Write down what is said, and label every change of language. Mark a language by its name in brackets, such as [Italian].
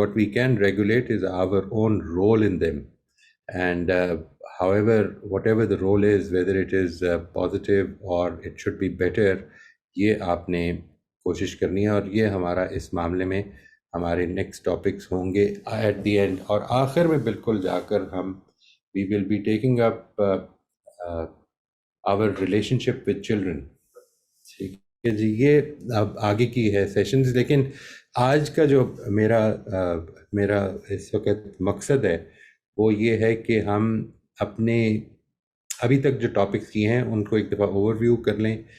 [English] What we can regulate is our own role in them. And whatever the role is, whether it is positive or it should be better, [Urdu] یہ آپ نے کوشش کرنی ہے. اور یہ ہمارا اس معاملے میں ہمارے نیکسٹ ٹاپکس ہوں گے [English] At the end. [Urdu] اور آخر میں بالکل جا کر ہم [English] we will be taking up our relationship with children. [Urdu] ٹھیک ہے جی, یہ اب آگے کی ہے سیشنز. لیکن آج کا جو میرا اس وقت مقصد ہے وہ یہ ہے کہ ہم اپنے ابھی تک جو ٹاپکس کیے ہیں ان کو ایک دفعہ اوور ویو کر لیں.